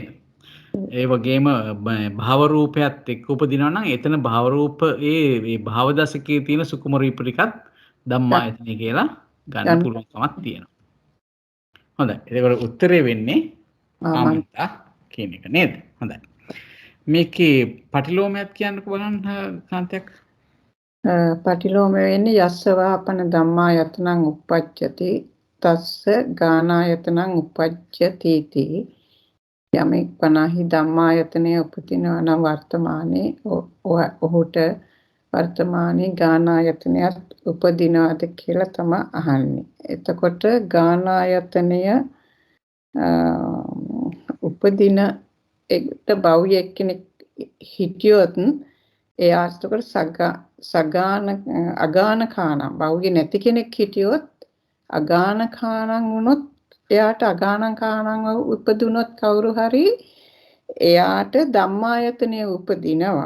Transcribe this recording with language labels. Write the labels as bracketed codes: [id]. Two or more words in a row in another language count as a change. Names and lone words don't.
[si] ඒ වගේම භව රූපයත් එක්ක උපදිනවා නම් එතන භව රූප ඒ භව දශකයේ තියෙන සුකුම රූප ටිකත් ධම්මායතනේ කියලා ගන්න පුළුවන්කමක් තියෙනවා. හොඳයි. ඒකට උත්තරේ වෙන්නේ ආමන්තා කියන එක නේද? හොඳයි. මේකේ පටිලෝමයක් කියන්නකෝ බලන්න කාන්තයක්. පටිලෝම වෙන්නේ [pi] යස්ස වාපන ධම්මායතනං uppajjati තස්ස ගානායතනං uppajjati ති [si] යමෙක් 50 ධම්මායතනය උපදිනවා නම් වර්තමානයේ ඔහුට වර්තමානයේ ගානායතනයත් උපදිනවාද කියලා තමයි අහන්නේ. එතකොට ගානායතනය උපදින එකට භව්‍ය කෙනෙක් හිටියොත් එයාට අගානකානම් භව්‍ය නැති කෙනෙක් හිටියොත් අගානකානම් වුණොත් එයාට අගානකානම් උපදුනොත් කවුරු හරි එයාට ධම්මායතනය උපදිනවා.